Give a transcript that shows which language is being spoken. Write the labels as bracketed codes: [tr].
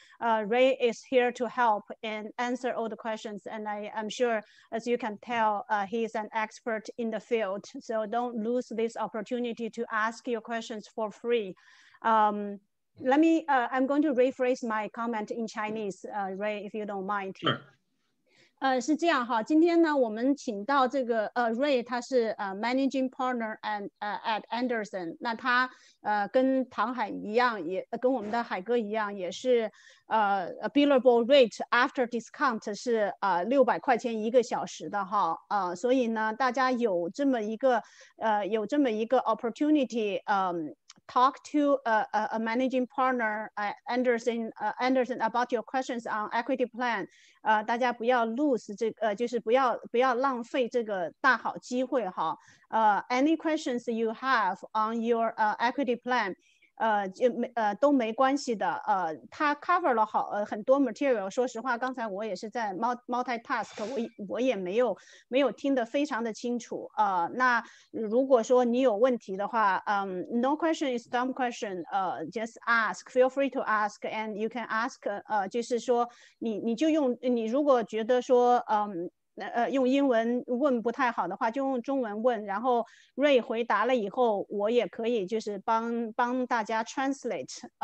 [en] Ray is here to help and answer all the questions, and I'm sure, as you can tell, he's an expert in the field. So don't lose this opportunity to ask your questions for free. I'm going to rephrase my comment in Chinese, Ray, if you don't mind. Sure. [zh] 是这样哈，今天呢，我们请到这个Ray， 他是 [en] Managing Partner at Anderson， [zh] 那他跟唐海一样，也跟我们的海哥一样，也是 [en] billable rate after discount [zh] 是600块钱1个小时的哈，所以呢，大家有这么一个opportunity， [en] talk to a managing partner at Anderson about your questions on equity plan， [zh] 大家不要 lose 这个，就是不要浪费这个大好机会哈。 [en] Any questions you have on your equity plan， [zh] 都没关系的。它 cover 了很多 material。说实话，刚才我也是在 multitask， 我也没有听得非常的清楚。那如果说你有问题的话， [en] no question is dumb question， just ask， feel free to ask， and you can ask， [zh] 就是说你就用，你如果觉得说用英文问不太好的话，就用中文问，然后 Ray 回答了以后，我也可以就是帮大家 translate。